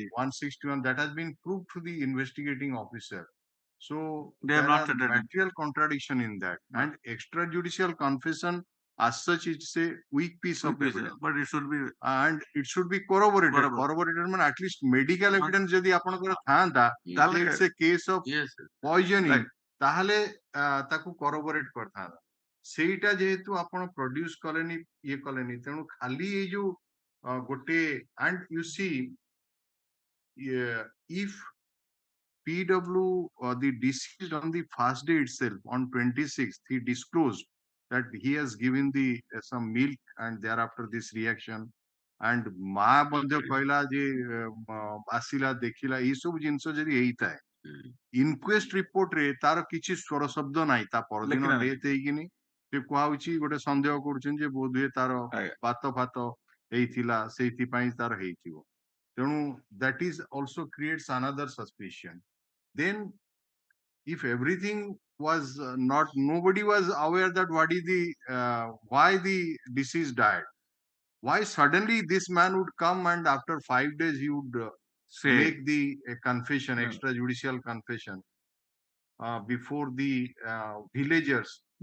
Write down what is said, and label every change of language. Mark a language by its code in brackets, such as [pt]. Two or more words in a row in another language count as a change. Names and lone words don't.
[en] 161, that has been proved to the investigating officer. So They have there not are stated it. material contradiction in that. And extrajudicial confession, as such, it's a weak piece of evidence. but it should be And it should be corroborated. Corroborated. Corroborated means at least medical Huh. [or] evidence যদি ଆପଣଙ୍କର ଥାନ୍ତା, ତାହେଲେ [en] it's a case of Yes, sir. poisoning, Right. [or] ତାହେଲେ ତାକୁ corroborate କରିଥାନ୍ତା। ସେଇଟା ଯେହେତୁ ଆପଣ produce କଲେନି ଇଏ କଲେନି, ତେଣୁ ଖାଲି ଏଇ ଯୋଉ ଗୋଟେ, [en] and you see if PW or the deceased on the first day itself on 26th, he disclosed that he has given the some milk and thereafter this reaction. [or] And ମା ମଧ୍ୟ କହିଲା ଯେ ଆସିଲା ଦେଖିଲା ଏଇ ସବୁ ଜିନିଷ ଯଦି ହେଇଥାଏ, ଇନକ୍ୱେଷ୍ଟ ରିପୋର୍ଟରେ ତାର କିଛି ସ୍ୱର ଶବ୍ଦ ନାହିଁ। ତା ପରଦିନ ଡେଥ୍ ହେଇକିନି ସେ କୁହାହଉଛି ଗୋଟେ ସନ୍ଦେହ କରୁଛନ୍ତି ଯେ ବୋଧହୁଏ ତାର ବାତ ଫାତ ହେଇଥିଲା, ସେଇଥିପାଇଁ ତାର ହେଇଥିବ। [en] ତେଣୁ that is also creates another suspicion. Then if everything was nobody was aware that what is the why the deceased died, why suddenly this man would come and after 5 days he would make the confession, extrajudicial confession before the villagers.